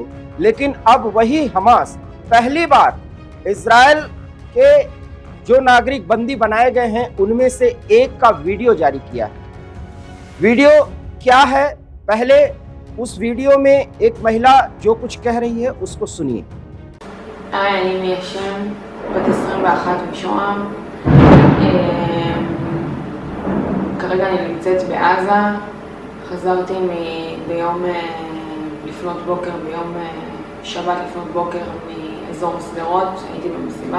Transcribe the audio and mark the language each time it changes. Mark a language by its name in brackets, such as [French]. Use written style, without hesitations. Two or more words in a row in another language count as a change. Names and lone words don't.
[Hindi] लेकिन अब वही हमास पहली बार इजराइल के जो नागरिक बंदी बनाए गए हैं उनमें से एक का वीडियो जारी किया है। वीडियो क्या है, पहले उस वीडियो में एक महिला जो कुछ कह रही है उसको सुनिए। [Hebrew] אני מיישם, בת 21 משוהם. כרגע אני נמצאת בעזה. חזרתי ביום לפנות בוקר, ביום שבת לפנות בוקר מאזור שדרות, הייתי במסיבה.